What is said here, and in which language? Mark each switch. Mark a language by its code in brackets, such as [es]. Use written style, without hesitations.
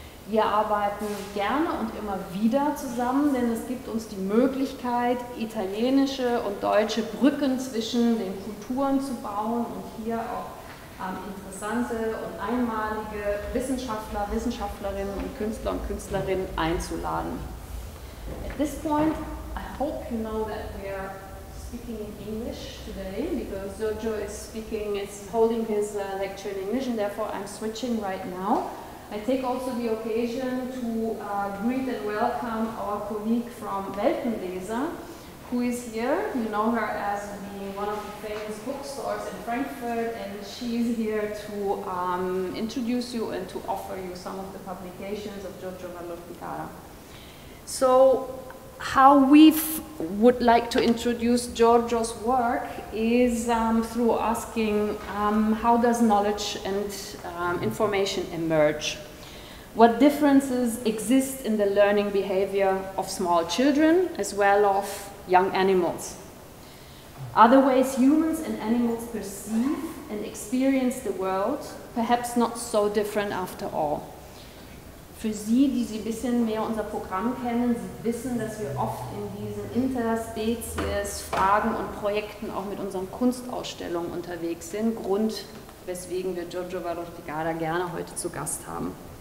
[de] Wir arbeiten gerne und immer wieder zusammen, denn es gibt uns die Möglichkeit, italienische und deutsche Brücken zwischen den Kulturen zu bauen und hier auch interessante und einmalige Wissenschaftler, Wissenschaftlerinnen und Künstlerinnen einzuladen. [en] At this point, I hope you know that we are speaking in English today, because Giorgio is holding his lecture in English, and therefore I'm switching right now. I take also the occasion to greet and welcome our colleague from Weltenleser, who is here. You know her as being one of the famous bookstores in Frankfurt, and she's here to introduce you and to offer you some of the publications of Giorgio Vallortigara. So, how we would like to introduce Giorgio's work is through asking how does knowledge and information emerge? What differences exist in the learning behavior of small children as well as young animals? Are the ways humans and animals perceive and experience the world perhaps not so different after all? [de] Für Sie, die Sie ein bisschen mehr unser Programm kennen, Sie wissen, dass wir oft in diesen Interspezies-Fragen und Projekten auch mit unseren Kunstausstellungen unterwegs sind. Grund, weswegen wir Giorgio Vallortigara gerne heute zu Gast haben.